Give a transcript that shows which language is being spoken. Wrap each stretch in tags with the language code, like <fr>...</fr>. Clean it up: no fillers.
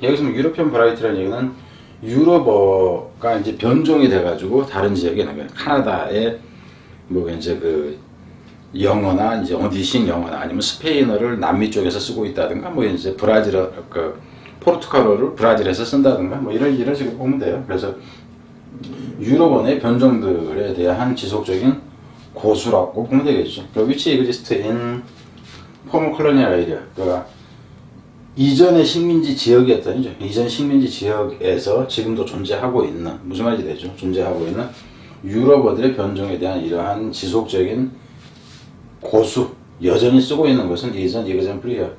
<ko>여기서 European variety라는 얘기는 유럽어가 이제 변종이 돼가지고 다른 지역에 나면 카나다의 뭐 이제 그 영어나 이제 어디식 영어나 아니면 스페인어를 남미 쪽에서 쓰고 있다든가 뭐 이제 브라질어 그 포르투갈어를 브라질에서 쓴다든가 뭐 이런 식으로 보면 돼요. 그래서 유럽어의 변종들에 대한 지속적인 고수라고 보면 되겠죠.</ko> <en>which exists in former colonial area.</en> <ko>그러니까 이전의 식민지 지역이었던 이전 식민지 지역에서 지금도 존재하고 있는 무슨 말인지 되죠? 존재하고 있는 유럽어들의 변종에 대한 이러한 지속적인 고수 여전히 쓰고 있는 것은 이전 example이야.</ko>